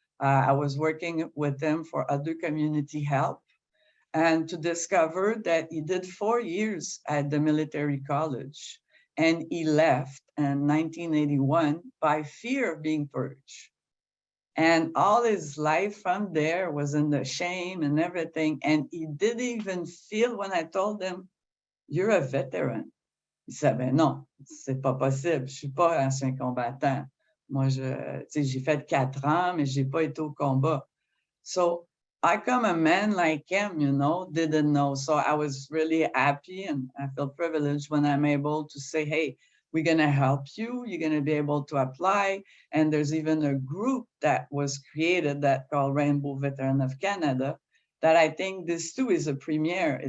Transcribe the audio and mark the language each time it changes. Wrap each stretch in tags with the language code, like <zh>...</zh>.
<en>I was working with him for other community help, and to discover that he did 4 years at the military college and he left in 1981 by fear of being purged. And all his life from there was in the shame and everything. And he didn't even feel, when I told him, "You're a veteran."</en> <fr>Il</fr> <en>said,</en> <fr>"Ben non, c'est pas possible. Je suis pas ancien combattant. Moi, j'ai fait 4 ans, mais j'ai pas été au combat."</fr> <en>So I come a man like him, didn't know. So I was really happy, and I feel privileged when I'm able to say, "Hey, we're going to help you. You're going to be able to apply." And there's even a group that was created that called Rainbow Veteran of Canada, that I think this too is a premiere.</en>